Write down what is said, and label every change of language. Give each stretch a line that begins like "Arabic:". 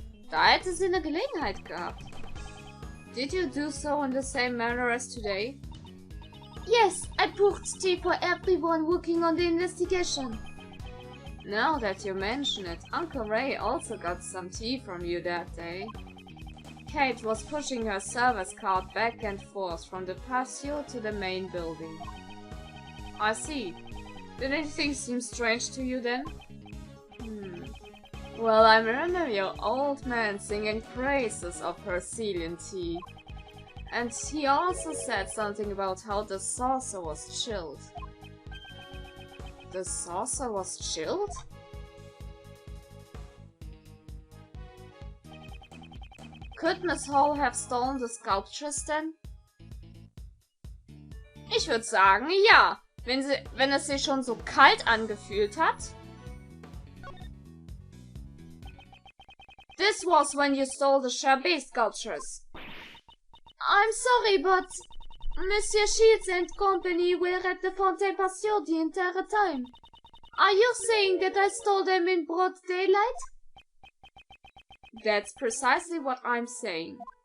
German: Da hätte sie eine Gelegenheit gehabt.
English: Did you do so in the same manner as today? Yes, I poured tea for everyone working on the investigation. Now that you mention it, Uncle Ray also got some tea from you that day. Kate was pushing her service cart back and forth from the patio to the main building. I see. Did anything seem strange to you then? Well, I remember your old man singing praises of her Ceylon tea. And he also said something about how the saucer was chilled. The saucer was chilled? Could Miss Hall have stolen the sculptures then?
German: Ich würde sagen, ja. Wenn es sich schon so kalt angefühlt hat.
English: This was when you stole the Chabet sculptures. I'm sorry, but Monsieur Shields and company were at the Fontaine Passion the entire time. Are you saying that I stole them in broad daylight? That's precisely what I'm saying.